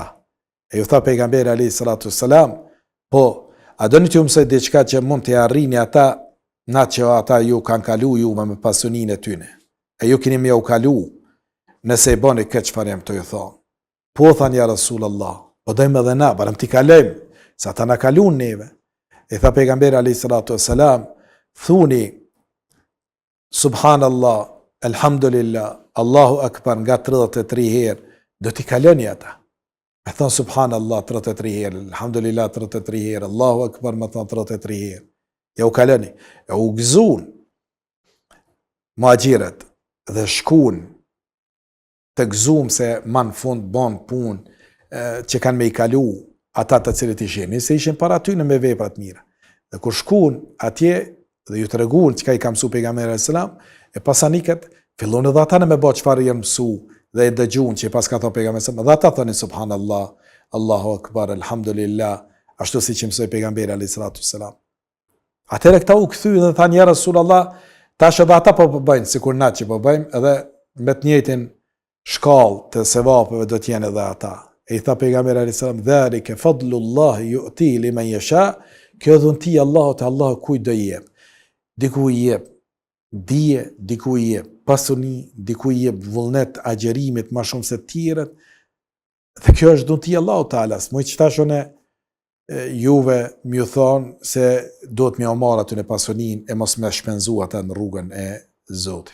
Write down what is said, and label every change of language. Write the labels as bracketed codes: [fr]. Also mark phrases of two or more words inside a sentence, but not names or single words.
[sq] E ju tha pejgamberi [ar] عليه الصلاة والسلام, [sq] po, a doni t'ju mësoj diçka që mund t'i arrini ata, na që ata ju kanë kalu ju me pasuninë e tyne. E ju keni më u kalu, nëse i bëni këtë çfarë jam të ju thonë. Po thanë ja Rasulullah, po dojmë edhe na, barëm t'i kalojmë, sa ta na kalun neve. E tha pejgamberi [ar] عليه الصلاة والسلام, [sq] thuni [ar] سبحان الله، الحمد لله، الله أكبر [sq] nga 33 herë, do t'i kaloni ata. Me thonë subhanallah 33 herë, alhamdulillah 33 herë, [ar] الله أكبر [sq] me thonë 33 herë. Ja u kaloni, e u gëzun muhaxhirët dhe shkun të gëzum se ma në fund bon pun që kanë me i kalu ata të cilët ishin, se ishin para tyne me veprat mira. Dhe kur shkun atje dhe ju të regun që ka i ka mësu pejgamberi [ar] عليه السلام, [sq] e pasaniket fillon edhe ata në me bo çfarë janë mësu dhe e dëgjun që pas ka thonë pejgamberi [ar] عليه السلام, [sq] dhe ata thonin [ar] سبحان الله، الله أكبر، الحمد لله, [sq] ashtu si që mësoi pejgamberi [ar] عليه الصلاة والسلام. [sq] Atëherë këta u kthy dhe thanë ja Rasulullah, tash edhe ata po bëjnë sikur na që po bëjmë, edhe me të njëjtin shkallë të sevapëve do t'jenë edhe ata. E i tha pejgamberi [ar] عليه السلام, ذلك فضل الله يؤتي لمن يشاء, [sq] kjo dhunti Allahut, Allahu kujt do i jep. Diku i jep dije, diku i jep pasuni, diku i jep vullnet agjerimit ma shumë se tjerët. Dhe kjo është dhunti Allahut Taala. Moj që tashone juve m'ju thonë se do të m'ja marr aty në pasunin e mos me shpenzu ata në rrugën e Zotit.